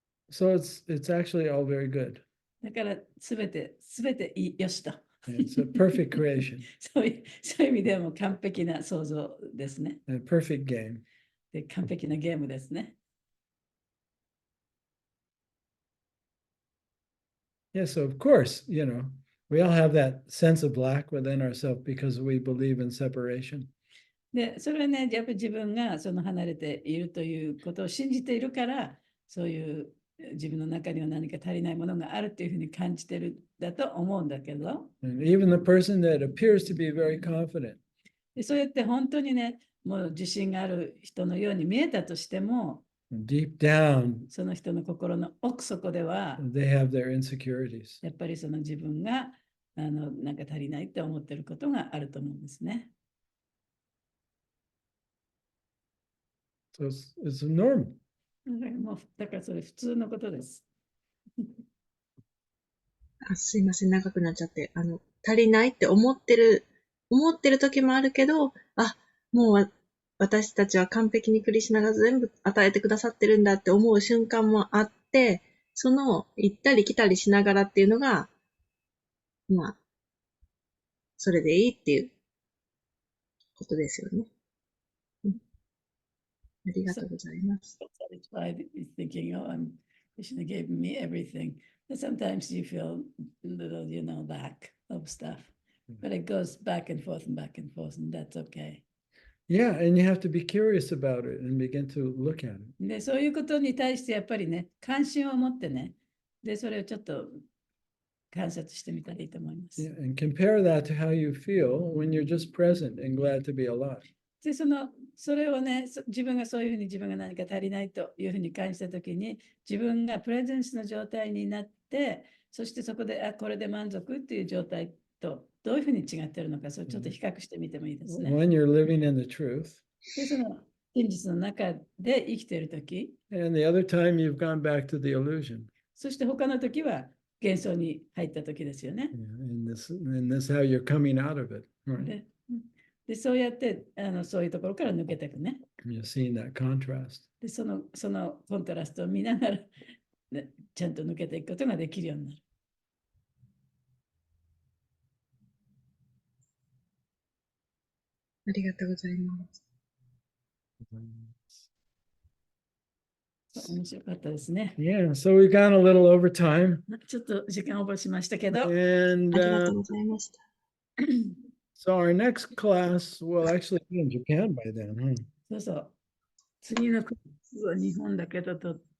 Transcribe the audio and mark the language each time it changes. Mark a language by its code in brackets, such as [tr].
[en] So it's actually all very good. [ja] だからすべてよしと。 [en] It's a perfect creation, [ja] そういう意味でも完璧な創造ですね。 [en] a perfect game. [ja] で完璧なゲームですね。 [en] Yeah, so of course, you know, we all have that sense of black within ourselves because we believe in separation. [ja] で、それはね、やっぱり自分がその離れているということを信じているから、そういう自分の中には何か足りないものがあるっていうふうに感じてるだと思うんだけど、 [en] And even the person that appears to be very confident, [ja] でそうやって本当にね、もう自信がある人のように見えたとしても、 [en] deep down, [ja] その人の心の奥底では、 [en] they have their insecurities. [ja] やっぱりその自分がなんか足りないって思ってることがあると思うんですね。 [en] So it's normal. [ja] だからそれ普通のことです。すいません、長くなっちゃって。足りないって思ってる時もあるけど、もう私たちは完璧にクリシュナが全部与えてくださってるんだって思う瞬間もあって、その行ったり来たりしながらっていうのが、まあ、それでいいっていうことですよね。ありがとうございます。 [en] Satisfied with thinking, oh, they should have given me everything. But sometimes you feel a little, lack of stuff. But it goes back and forth, and that's okay. Yeah, and you have to be curious about it and begin to look at it. [ja] で、そういうことに対してやっぱりね、関心を持ってね、で、それをちょっと観察してみたらいいと思います。 [en] Yeah, and compare that to how you feel when you're just present and glad to be alive. [ja] で、それをね、自分がそういうふうに自分が何か足りないというふうに感じたときに、自分がプレゼンスの状態になって、そしてそこで、これで満足っていう状態とどういうふうに違っているのか、それちょっと比較してみてもいいですね。 [en] When you're living in the truth, [ja] で、その真実の中で生きているとき、 [en] and the other time you've gone back to the illusion. [ja] そして他のときは幻想に入ったときですよね。 [en] Yeah, and this how you're coming out of it. Right? [ja] で、そうやってそういうところから抜けていくね。 [en] You're seeing that contrast. [ja] で、そのコントラストを見ながら、ね、ちゃんと抜けていくことができるようになる。ありがとうございます。面白かったですね。 [en] Yeah, so we've gone a little over time. [ja] ちょっと時間オーバーしましたけど。 [en] And [ja] ありがとうございました。 [en] so our next class will actually be in Japan by then, huh? [ja] そうそう。次のクラスは日本だけど4